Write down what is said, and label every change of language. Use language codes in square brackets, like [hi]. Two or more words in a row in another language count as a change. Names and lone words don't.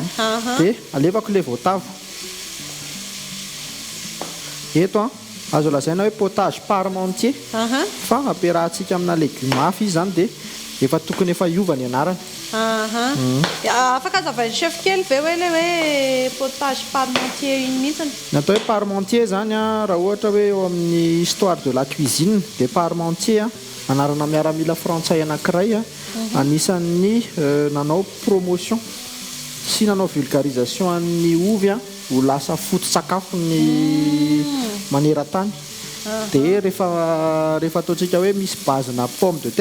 [mg] dia alefako le voatavo eto a azo lazaina hoe [fr] potage parmentier [mg] fa ampiarahantsika amina legioma hafa izy zany dia efa tokony efa iova ny anarany afaka azavain'ny chef kely ve hoe le hoe [fr] potage parmentier [mg] iny mihitsiny natao hoe parmentier zany a raha ohatra hoe eo amin'ny [fr] histoire de la cuisine [mg] dia parmentier a anarana miaramila frantsay anankiray a anisan'ny nanao promotion sy nanao vulgarisation an'ny ovy a ho lasa foto-tsakafo ny maneran-tany dia rehefa ataontsika hoe misy bazina [fr] pomme de